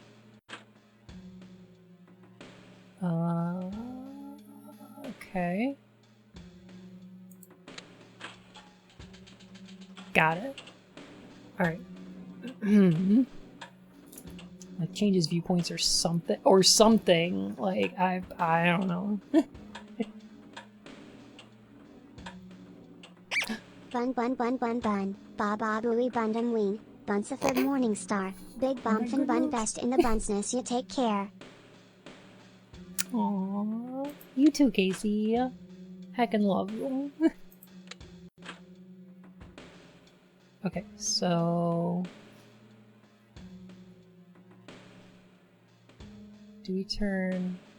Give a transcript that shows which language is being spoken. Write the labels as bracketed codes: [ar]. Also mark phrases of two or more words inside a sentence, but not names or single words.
[en] Okay. Got it. Alright. Like changes viewpoints or something. Like, I don't know. Bun. Ba ba booey bundum ween. Bunsiford Morningstar. Big Bumpfin Bun best in the bunsness. You take care. Aww. You too, Casey. Heckin' love you. Okay, so... do we turn...